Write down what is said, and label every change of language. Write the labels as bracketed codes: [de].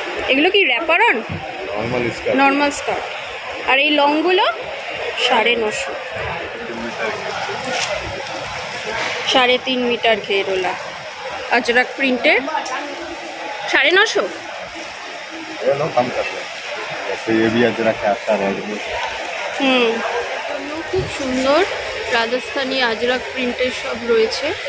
[bn] এগুলো কি র্যাপারন? Normal skirt. Normal skirt. আর এই লংগুলো 950। 3.5 মিটার ঘেরওলা अजरक प्रिंटेड 950। [hi] कम कर दो, जैसे ये भी अजरक है आपका रेड में। [bn] খুব সুন্দর রাজস্থানী আজরাক প্রিন্টের সব রয়েছে।